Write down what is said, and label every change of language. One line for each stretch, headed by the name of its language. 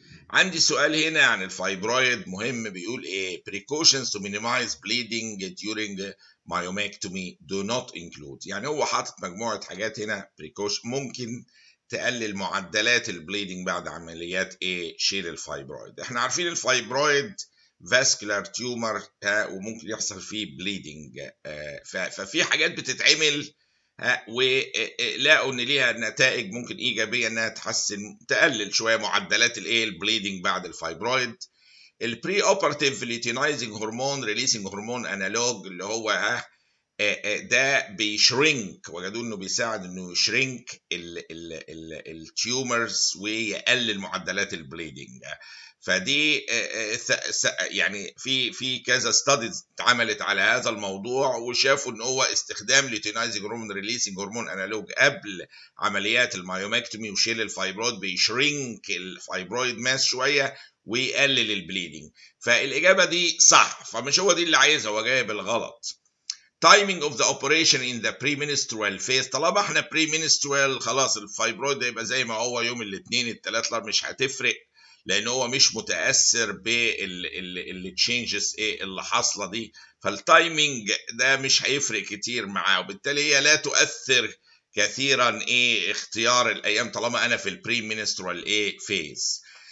Arabic: عندي سؤال هنا عن الفايبرويد مهم، بيقول ايه؟
English: precautions to minimize bleeding during myomectomy do not include.
Arabic: يعني هو حاطط مجموعة حاجات هنا precaution ممكن تقلل معدلات البليدنج بعد عمليات ايه؟ شيل الفايبرويد. احنا عارفين الفايبرويد فاسكولار تيومر وممكن يحصل فيه بليدنج، ففي حاجات بتتعمل ولقوا ان ليها نتائج ممكن ايجابيه، انها تحسن تقلل شويه معدلات الايه؟ البليدنج بعد الفايبرويد. البري اوبراتيف ليتينايزنج هرمون ريليسنج هرمون انالوج اللي هو ده بيشرينك، وجدوا انه بيساعد انه يشرينك التيومرز ويقلل معدلات البليدنج. فدي يعني في كذا ستاديز اتعملت على هذا الموضوع، وشافوا ان هو استخدام ليتينايزنج هرمون ريليسنج هرمون انالوج قبل عمليات المايومكتومي وشيل الفايبرويد بيشرينك الفايبرويد ماس شويه ويقلل البليدنج. فالاجابه دي صح، فمش هو دي اللي عايزها، هو جايب الغلط.
English: timing of the operation in the premenstrual phase.
Arabic: طالما احنا premenstrual خلاص الفايبرويد هيبقى زي ما هو يوم الاثنين الثلاث، مش هتفرق، لان هو مش متاثر بالتشينجز ايه اللي حاصله دي، فالتايمنج ده مش هيفرق كتير معاه، وبالتالي هي لا تؤثر كثيرا ايه اختيار الايام طالما انا في البريمنسترال ايه فيز.